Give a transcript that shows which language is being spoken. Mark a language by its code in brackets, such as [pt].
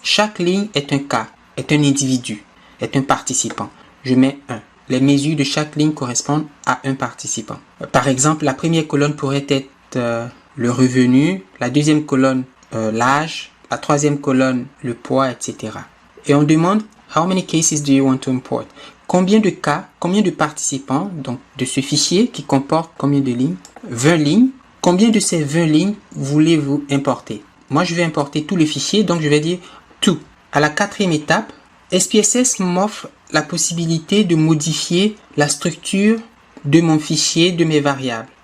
[fr] Chaque ligne est un cas, est un individu, est un participant. Je mets 1. Les mesures de chaque ligne correspondent à un participant. Par exemple, la première colonne pourrait être le revenu, la deuxième colonne l'âge, la troisième colonne le poids, etc. Et on demande [en] how many cases do you want to import? [fr] Combien de cas, combien de participants donc de ce fichier qui comporte combien de lignes? 20 lignes. combien de ces 20 lignes voulez-vous importer? Moi, je vais importer tout le fichier, donc je vais dire tout. À la 4e étape, SPSS m'offre la possibilité de modifier la structure de mon fichier, de mes variables.